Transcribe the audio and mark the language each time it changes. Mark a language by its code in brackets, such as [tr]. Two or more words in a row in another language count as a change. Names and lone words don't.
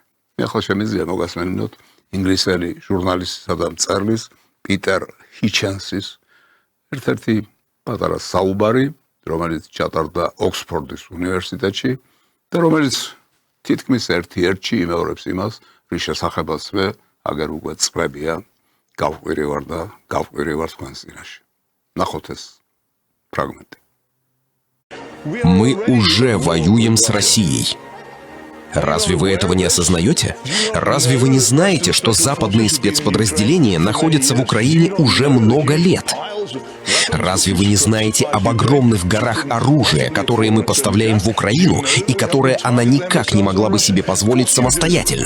[ka] მე ახლა შემიძლია მოგასმენინოთ ინგლისელი ჟურნალისტისა და მწერლის პიტერ ჰიჩენსის ერთ-ერთი პატარა საუბარი, რომელიც ჩატარდა ოქსფორდის უნივერსიტეტში და რომელიც თითქმის ერთ-ერთში იმეორებს იმას, რის შესახებაც მე აგერ უკვე წლებია გავყვირევარ და გავყვირევარ თქვენს წინაშე. ნახოთ ეს фрагменты. [ru] Мы уже воюем с Россией. Разве вы этого не осознаете? Разве вы не знаете, что западные спецподразделения находятся в Украине уже много лет? Разве вы не знаете об огромных горах оружия, которые мы поставляем в Украину и которые она никак не могла бы себе позволить самостоятельно?